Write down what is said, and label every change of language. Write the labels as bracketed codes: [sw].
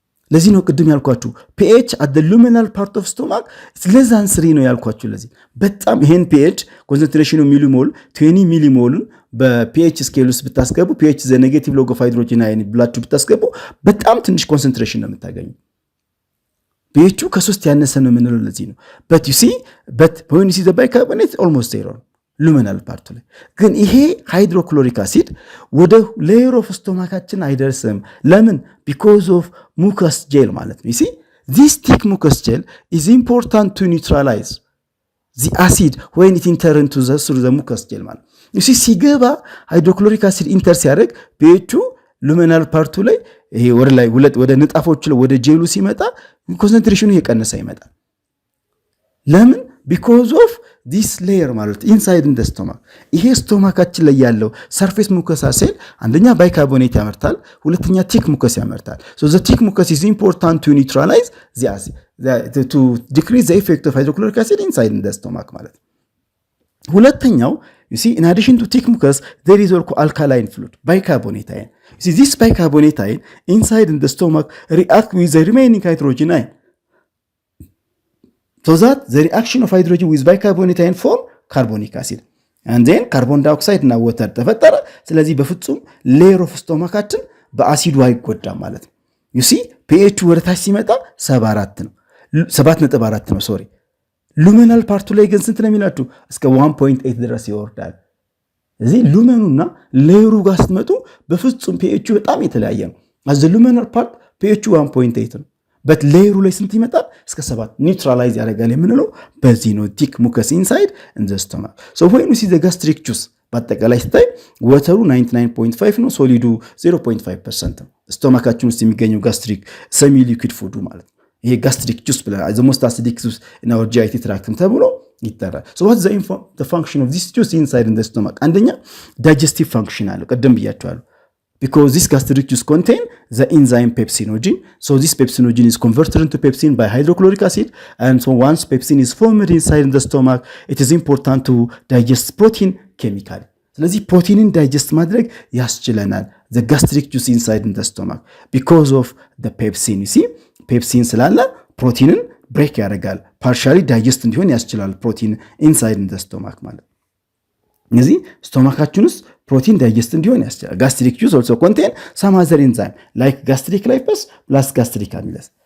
[am] ለዚህ ነው ቅድም ያልኳችሁ [en] pH at the luminal part of stomach less than 3 [am] ነው ያልኳችሁ። ለዚህ በጣም ይሄን pH ኮንሰንትሬሽኑ ሚሊሞል 20 ሚሊሞልን በpH ስኬል ውስጥ ብታስገቡ pH the negative log of hydrogen ion ብላችሁ ብታስገቡ በጣም ትንሽ ኮንሰንትሬሽን ነው የምታገኙ። pH ከ3 ያነሰ ነው የምንለው ለዚህ ነው። [en] but you see when you see the bicarbonate almost zero luminal part [am] ላይ ግን ይሄ ሃይድሮክሎሪክ አሲድ ወደ ሌየር ኦፍ ስቶማካችን አይደርስም። ለምን? [en] because of mucus gel ማለት ነው። you see this thick mucus gel is important to neutralize the acid when it enter into through the mucus gel ማለት you see [am] ሲገባ ሃይድሮክሎሪክ አሲድ ኢንተር ሲያደርግ pH ሉሚናል ፓርቱ ላይ ይሄ ወደ ላይ ወደ ንጣፎች ላይ ወደ ጄሉ ሲመጣ ኮንሰንትሬሽኑ እየቀነሰ ይመጣል። ለምን? [en] because of this layer ማለት inside in the stomach [am] ይሄ ስቶማካችን ላይ ያለው surface mucosa cell አንደኛ ባይካርቦኔት ያመርታል፣ ሁለተኛ ቲክ ሙከስ ያመርታል። [en] so the thick mucus is important to neutralize the acid to decrease the effect of hydrochloric acid inside in the stomach ማለት ሁለተኛው you see in addition to thick mucus there is also alkaline fluid bicarbonate ion. You see this bicarbonate ion inside in the stomach react with the remaining hydrogen ion so that the reaction of hydrogen with bicarbonate ion form carbonic acid and then carbon dioxide እና water [am] ተፈጠረ። ስለዚህ በፍጹም ሌየር ኦፍ ስቶማካችን በአሲዱ አይጎዳም ማለት ነው። [en] you see pH [am] ወደታች ሲመጣ 7.4 ነው ሶሪ ሉሚናል ፓርቱ ላይ ግን ስንት ነው የሚላችሁ እስከ 1.8 ድረስ ይወርዳል። እዚህ ሉመኑና ሌየሩ ጋር ስትመጡ በፍጹም pH በጣም የተለያየ ነው። [en] as the luminal part pH 1.8 [am] ነው but ሌየሩ ላይ ስንት ይመጣል እስከ 7 ኒውትራላይዝ ያደርጋል የምንለው በዚህ ነው ቲክ ሙከስ ኢንሳይድ in the stomach. so when you see the gastric juice በአጠቃላይ ስታይ ወተሩ 99.5 ነው ሶሊዱ 0.5% ነው። ስቶማካችን ውስጥ የሚገኘው ጋስትሪክ ሰሚ ሊኩዊድ ፉዱ ማለት ነው። ይሄ ጋስትሪክ ጁስ ብለን [en] the most acidic juice in our GI tract [am] ተብሎ ይጠራል። [en] so what's the function of this juice inside in the stomach? [am] አንደኛ digestive function አለው ቀደም ብያችኋለሁ [en] because this gastric juice contain the enzyme pepsinogen. so this pepsinogen is converted into pepsin by hydrochloric acid and so once pepsin is formed inside in the stomach it is important to digest protein chemically. [am] ስለዚህ ፕሮቲንን ዳይጀስት ማድረግ ያስችለናል [en] the gastric juice inside in the stomach because of the pepsin. [am] you see ፔፕሲን ስላለ ፕሮቲንን ብሬክ ያደርጋል ፓርሻሊ ዳይጀስት እንዲሆን ያስችላል ፕሮቲን ኢንሳይድ ኢን ዘ ስቶማክ ማለት ነው። ስለዚህ ስቶማካችን ውስጥ ፕሮቲን ዳይጀስት እንዲሆን ያስችላል። ጋስትሪክ ጁስ [en] also contain some other enzyme like gastric lipase plus gastric amylase.